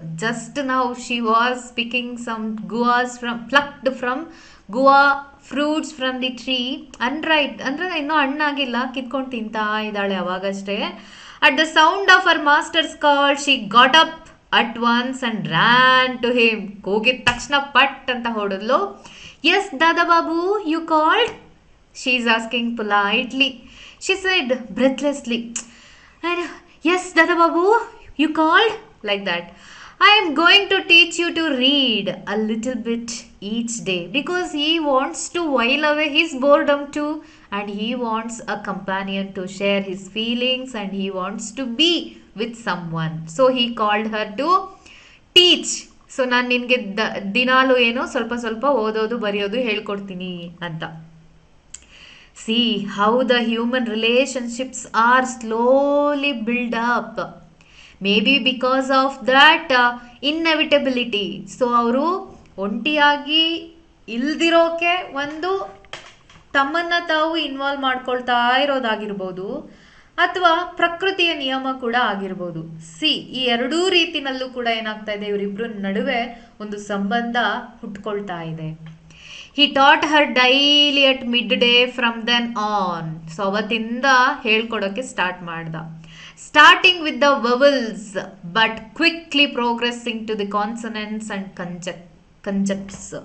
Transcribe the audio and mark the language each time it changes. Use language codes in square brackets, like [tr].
[en] Just now she was picking some guavas plucked from guava fruits from the tree. [kn] Unripe ಅಂದರೆ ಇನ್ನೂ ಹಣ್ಣಾಗಿಲ್ಲ, ಕಿತ್ಕೊಂಡು ತಿಂತಾ ಇದ್ದಾಳೆ ಅವಾಗಷ್ಟೇ. [en] At the sound of her master's call, she got up at once and ran to him. [kn] ಕೂಗಿದ ತಕ್ಷಣ ಪಟ್ ಅಂತ ಹೊಡೆದ್ಲು. [en] Yes, Dada Babu, you called? She is asking politely. She said breathlessly. And yes, Dada Babu, you called? Like that. I am going to teach you to read a little bit each day because he wants to while away his boredom too, and he wants a companion to share his feelings, and he wants to be with someone. So he called her to teach. [kn] So ನಾನು ನಿನಗೆ ದಿನಾಲು ಏನೋ ಸ್ವಲ್ಪ ಸ್ವಲ್ಪ ಓದೋದು ಬರೆಯೋದು ಹೇಳ್ಕೊಡ್ತೀನಿ ಅಂತ. [en] See how the human relationships are slowly built up. Maybe because of that inevitability. [kn] So ಅವರು ಒಂಟಿಯಾಗಿ ಇಲ್ದಿರೋಕೆ ಒಂದು ತಮ್ಮನ್ನು ತಾವು ಇನ್ವಾಲ್ವ್ ಮಾಡ್ಕೊಳ್ತಾ ಇರೋದಾಗಿರ್ಬೋದು, ಅಥವಾ ಪ್ರಕೃತಿಯ ನಿಯಮ ಕೂಡ ಆಗಿರ್ಬೋದು. ಈ ಎರಡೂ ರೀತಿನಲ್ಲೂ ಕೂಡ ಏನಾಗ್ತಾ ಇದೆ, ಇವರಿಬ್ಬರ ನಡುವೆ ಒಂದು ಸಂಬಂಧ ಹುಟ್ಕೊಳ್ತಾ ಇದೆ. [en] He taught her daily at midday from then on. [kn] So ಅವತ್ತಿಂದ ಹೇಳ್ಕೊಡೋಕ್ಕೆ ಸ್ಟಾರ್ಟ್ ಮಾಡ್ದ. [en] Starting with the vowels, but quickly progressing to the consonants and conjuncts.